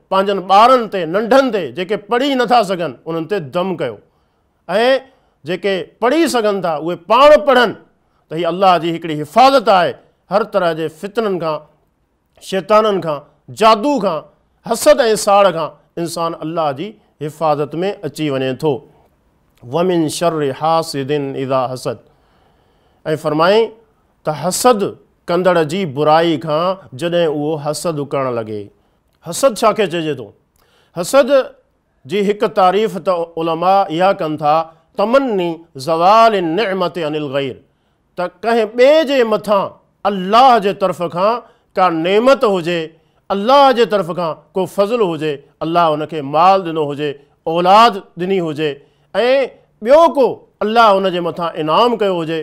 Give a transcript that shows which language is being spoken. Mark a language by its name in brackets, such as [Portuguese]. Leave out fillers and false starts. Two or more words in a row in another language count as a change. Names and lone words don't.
[Sindhi] पंहिंजनि ॿारनि ते, नंढनि ते, जेके पढ़ी नथा सघनि उन्हनि ते दम कयो, ऐं जेके पढ़ी सघनि था उहे पाण पढ़नि। त हीअ अल्लाह जी हिकिड़ी हिफ़ाज़त आहे हर तरह जे फितननि खां, शैताननि खां, जादू खां, हसद ऐं साड़ खां इंसानु अल्लाह जी हिफ़ाज़त में अची वञे थो। [Arabic] ومن شر حاسد إذا حسد, [Sindhi] ऐं फरमाई त हसद कंदड़ जी बुराई खां जॾहिं उहो हसद करणु लॻे। हसद छा खे चइजे थो? हसद जी हिकु तारीफ़ त उलमा इहा कनि था, [Arabic] تمني زوال نعمة عن الغير, [Sindhi] त कंहिं ॿिए जे मथां अल्लाह जे तरफ़ खां का नेमत हुजे, अल्लाह जे तरफ़ खां को फज़ल हुजे, अल्लाह हुनखे माल ॾिनो हुजे, औलाद ॾिनी हुजे, ऐं ॿियो को अल्लाह हुन जे मथां इनाम कयो हुजे।